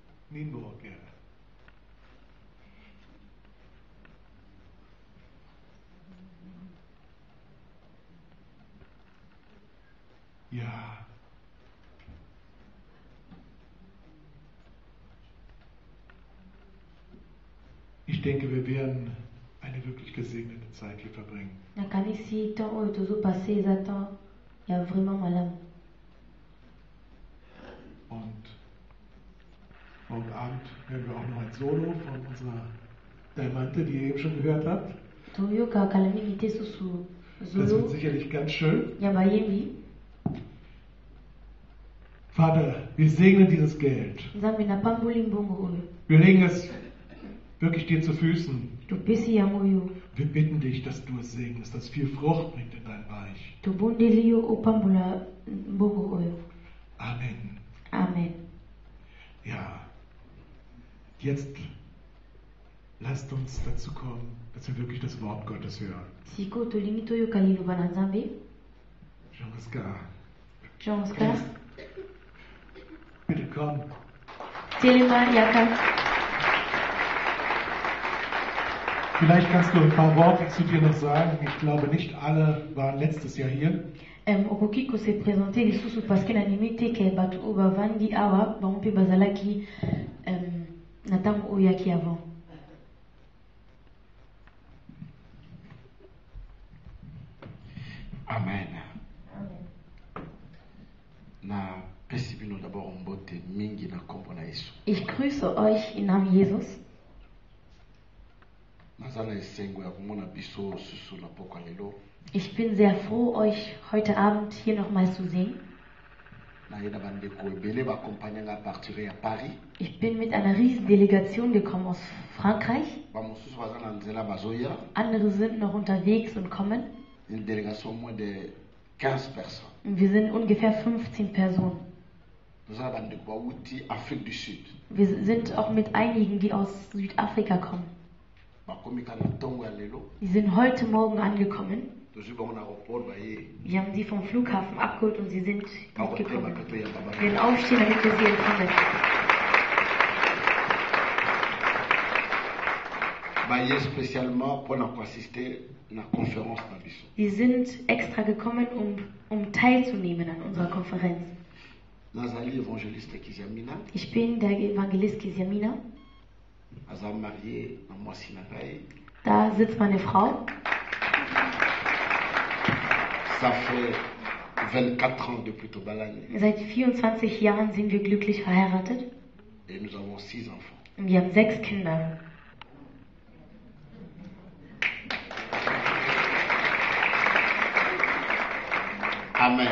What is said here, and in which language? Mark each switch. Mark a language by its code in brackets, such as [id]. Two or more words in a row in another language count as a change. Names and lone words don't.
[de] Nienburg, ja. Ja. Ich denke, wir werden eine wirklich gesegnete Zeit hier verbringen. [ln] nakanisi temps oyo tozopase eza temps ya vraiment malamu. [de] Und morgen Abend hören wir auch noch ein Solo von unserer Diamante, die ihr eben schon gehört habt. [ln] toyoka kala mingi te susu [de] Das wird [ln] zolo [de] sicherlich ganz schön. [ln] ya bayembi. [de] Vater, wir segnen dieses Geld. [ln] Nzambe napamboli mbongo oyo [de] Wir legen es wirklich dir zu Füßen. [ln] topesi yango oyo [de] Wir bitten dich, dass du es segnest, dass es viel Frucht bringt in dein Reich. [ln] tobondeli yo opambola mbongo oyo. Amen. Amen. [de] Ja, jetzt lasst uns dazu kommen, dass wir wirklich das Wort Gottes hören. [ln] sikoyo tolingi toyoka liloba na nzambe. Jean Oscar, Jean Oscar [de] bitte komm. [ln] telema yaka. [de] Vielleicht kannst du ein paar Worte zu dir noch sagen. Ich glaube, nicht alle waren letztes Jahr hier. [ln] okoki kose présente lisusu parceke nanimi te ke bato oyo bavandi awa bango mpe bazalaki na ntango oyo yaki avant. Amen. Na pesi bino d'abord mbote mingi na kombo na Yesu. [de] Ich grüße euch im Namen Jesus. [ln] Nazala esengo ya komona biso susu na poko lelo. [de] Ich bin sehr froh, euch heute Abend hier nochmal zu sehen. [ln] Na yeda bandeko ebele ba accompagnanga partir ya Paris. [de] Ich bin mit einer riesen Delegation gekommen aus Frankreich. [ln] Ba mosusu baza na nzela bazoya. [de] Andere sind noch unterwegs und kommen. [fr] Une délégation moins de 15 personnes. [de] Wir sind ungefähr 15 Personen. [ln] Nazala bandeko bauti Afrique du Sud. [de] Wir sind auch mit einigen, die aus Südafrika kommen. [ln] Bakomika na ntongo ya lelo. [de] Die sind heute Morgen angekommen. [ln] Tozwi bango na aéroport baye. [de] Wir haben sie vom Flughafen abgeholt und sie sind mitgekommen. [ln] Bakote ya baba. [de] Wir werden aufstehen, damit wir sie empfangen. [ln] Baye [fr] spécialement pour assister [ln] na conférence na biso. [de] Sie sind extra gekommen, um teilzunehmen an unserer Konferenz. [ln] Nazali évangéliste Kizamina. [de] Ich bin der Evangelist Kisiamina. [ln] Aza marié na mwasi na ngai. [de] Da sitzt meine Frau. [fr] Ça fait 24 ans depuis Tobalani. [de] Seit 24 Jahren sind wir glücklich verheiratet. [fr] Et nous avons 6 enfants. [de] Und wir haben 6 Kinder. Amen.